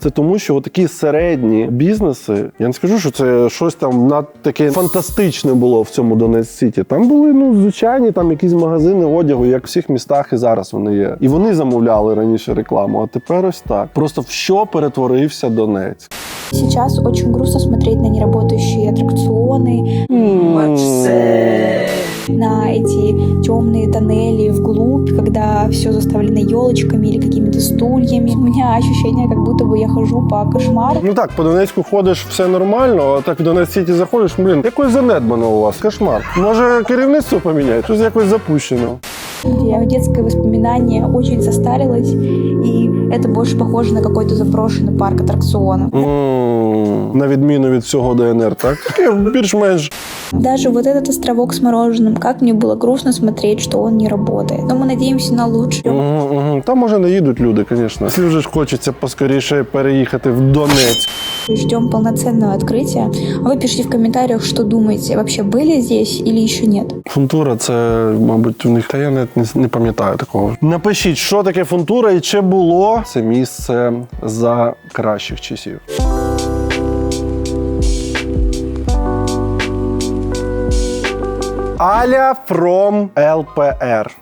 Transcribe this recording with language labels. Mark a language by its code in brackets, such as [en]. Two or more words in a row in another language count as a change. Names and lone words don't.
[uk] Це тому, що такі середні бізнеси, я не скажу, що це щось там над таке фантастичне було в цьому Донецьк-Сіті. Там були, звичайні там якісь магазини одягу, як в всіх містах і зараз вони є. І вони замовляли раніше рекламу, а тепер ось так. Просто в що перетворився Донецьк? [ru] Сейчас очень грустно смотреть на неработающие аттракционы. на эти темные тоннели вглубь, когда все заставлено елочками или какими-то стульями. У меня ощущение, как будто бы я хожу по кошмару. [uk] Ну так, по Донецьку ходиш, все нормально, а так в Донецьк-Сіті заходиш, блін, якось занедбано у вас, кошмар. Може керівництво поміняють, щось якось запущено. [ru] Детское воспоминание очень состарилось, и это больше похоже на какой-то заброшенный парк аттракционов. [uk] На відміну від всього ДНР, так? Більш-менш. [ru] Даже вот этот островок с мороженым, как мне было грустно смотреть, что он не работает. Но мы надеемся на лучшее. [uk] Там, може, не їдуть люди, звісно. Якщо вже ж хочеться поскоріше переїхати в Донецьк. [ru] Ждем полноценного открытия. А вы пишите в комментариях, что думаете, вообще были здесь или еще нет. [uk] Фунтура, це, мабуть, у них, та я не пам'ятаю такого. Напишіть, що таке фунтура і чи було це місце за кращих часів. Аля from LPR.